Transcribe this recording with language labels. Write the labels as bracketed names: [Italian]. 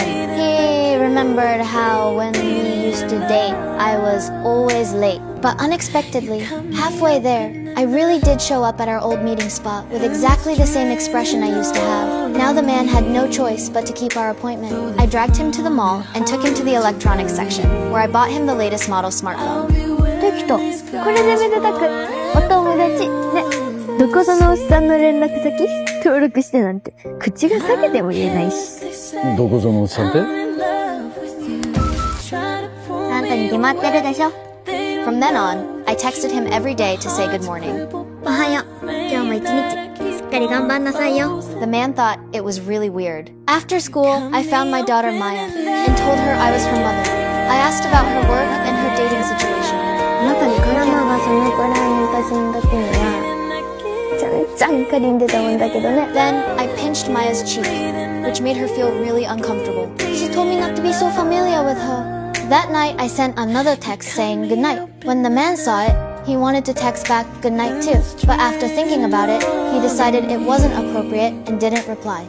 [English] He remembered how when we used to date, I was always late. But unexpectedly, halfway there, I really did show up at our old meeting spot with exactly the same expression I used to have. Now the man had no choice but to keep our appointment. I dragged him to the mall and took him to the electronics section, where I bought him the latest model smartphone. [Japanese] テキト、これでめでたくお友達ね。どこぞのおっさんの連絡先登録してなんて口が裂けても言えないし。どこぞのおっさんって？あんたに決まってるでしょ。 [English] From then on, I texted him every day to say good morning. [Japanese] おはよう。今日も一日しっかり頑張んなさいよ。 [English] The man thought it was really weird. After school, I found my daughter Maya and told her I was her mother. I asked about her work and her dating situation. [Japanese] あなたにカラマがそのくらいの写真だけにはちゃんちゃんかりんでたもんだけどね。 [English] Then I pinched Maya's cheek, which made her feel really uncomfortable. She told me not to be so familiar with her. That night, I sent another text saying goodnight. When the man saw it, he wanted to text back goodnight too. But after thinking about it, he decided it wasn't appropriate and didn't reply.